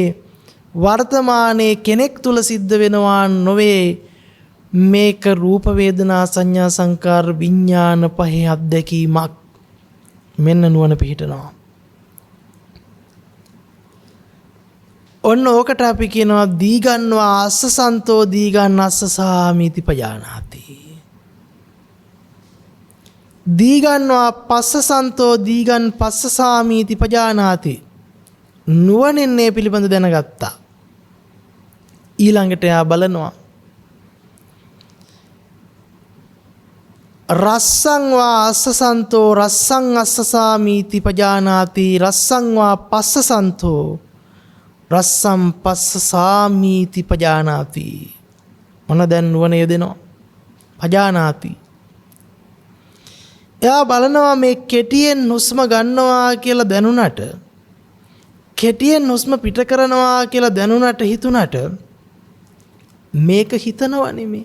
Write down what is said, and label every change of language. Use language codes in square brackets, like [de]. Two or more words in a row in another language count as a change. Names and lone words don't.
[si] වර්තමානයේ කෙනෙක් තුල සිද්ධ වෙනවා නොවේ. මේක රූප වේදනා සංඥා සංකාර විඥාන පහේ අත්දැකීමක්. මෙන්න නුවණ පිහිටනවා. ඔන්න ඕකට අපි කියනවා [pi] දීගන්වා අස්සසන්තෝ දීගන් අස්සසාමීති පජානාති. දීගන්වා පස්සසන්තෝ දීගන් පස්සසාමීති පජානාති. [si] නුවණින් මේ පිළිබඳ දැනගත්තා. ඊළඟට එයා බලනවා [pi] රස්සං වා අස්සසන්තෝ රස්සං අස්සසාමීති පජානාති රස්සං වා පස්සසන්තෝ රස්සම් පස්සසාමීති පජානාති. [si] මොන දැන් නුවණ යෙදෙනවා පජානාති. එයා බලනවා මේ කෙටියෙන් හුස්ම ගන්නවා කියලා දැනුණට කෙටියෙන් හුස්ම පිට කරනවා කියලා දැනුණට හිතුණට මේක හිතනව නෙමෙයි.